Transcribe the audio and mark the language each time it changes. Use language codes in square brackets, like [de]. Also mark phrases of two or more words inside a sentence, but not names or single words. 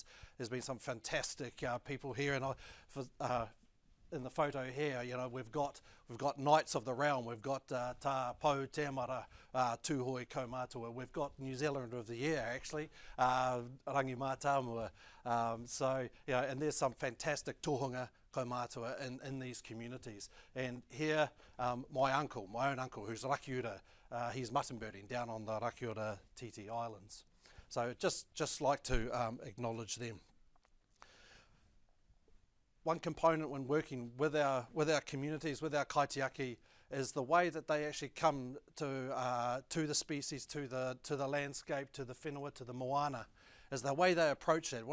[en] There's been some fantastic people here, and in the photo here, you know, we've got Knights of the Realm, we've got [mi] Tā Pou Tēmara, Tūhoi Kaumātua, [en] we've got New Zealander of the Year actually, Rangi Mātauranga. So, you know, and there's some fantastic [mi] tohunga kaumātua [en] in these communities. And here, my own uncle, who's Rakiura, he's mutton birding down on the Rakiura Titi Islands. So just like to acknowledge them. One component when working with our communities, with our kaitiaki, is the way that they actually come to the species, to the landscape, to the whenua, to the moana, is the way they approach it.